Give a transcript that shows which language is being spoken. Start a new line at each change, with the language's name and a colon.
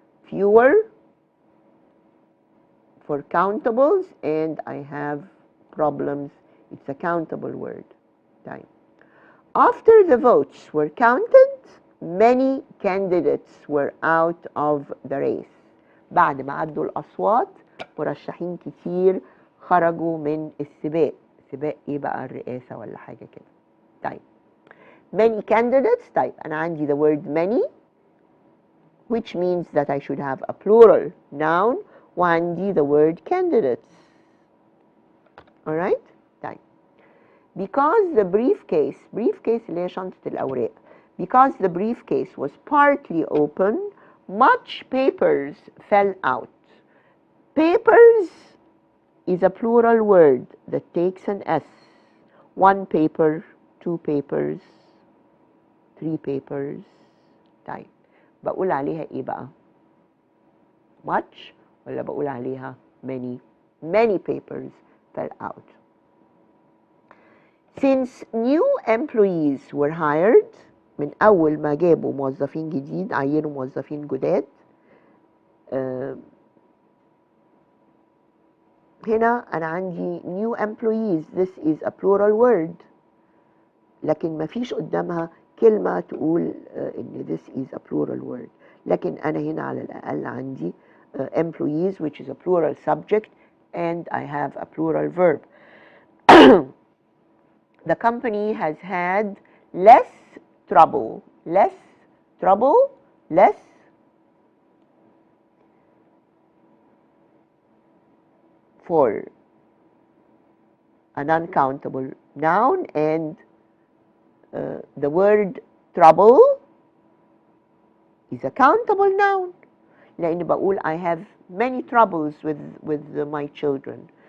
English: Fewer for countables and I have problems. It's a countable word. طيب. After the votes were counted, many candidates were out of the race.
Arabic: بعد ما عدوا الأصوات مرشحين كتير خرجوا من السباق. سباق إيه بقى؟ الرئاسة ولا حاجة كده. طيب.
English: Many candidates.
Arabic: طيب أنا عندي
English: the word many which means that I should have a plural noun وعندي the word candidates. Alright? طيب. Because the briefcase
Arabic: اللي هي شنطة الأوراق.
English: Because the briefcase was partly open, much papers fell out. Papers is a plural word that takes an S. 1 paper, 2 papers, 3 papers.
Arabic: طيب بقول عليها ايه بقى؟ much ولا بقول عليها many؟
English: many papers fell out. Since new employees were hired,
Arabic: من أول ما جابوا موظفين جديد عينوا موظفين جداد. هنا أنا عندي
English: new employees. This is a plural word.
Arabic: لكن ما فيش قدامها كلمة تقول إن
English: this is a plural word.
Arabic: لكن أنا هنا على الأقل عندي
English: employees which is a plural subject and I have a plural verb. The company has had less trouble less for an uncountable noun and the word trouble is a countable noun
Arabic: لأن بقول
English: I have many troubles with my children.